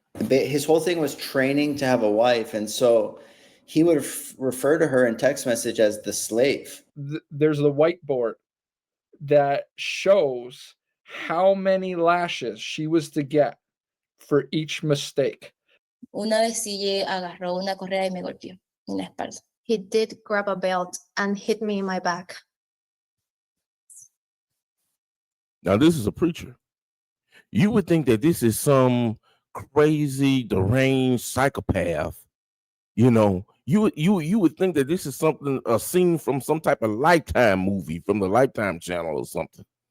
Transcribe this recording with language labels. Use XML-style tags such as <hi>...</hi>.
<en>His whole thing was training to have a wife, and so he would refer to her in text message as the slave. There's the whiteboard that shows how many lashes she was to get for each mistake.</en> <es>Una vez sí agarró una correa y me golpeó en la espalda.</es> <en>He did grab a belt and hit me in my back. Now, this is a preacher. You would think that this is some crazy, deranged psychopath. You know, you would think that this is something, a scene from some type of Lifetime movie from the Lifetime channel or something.</en>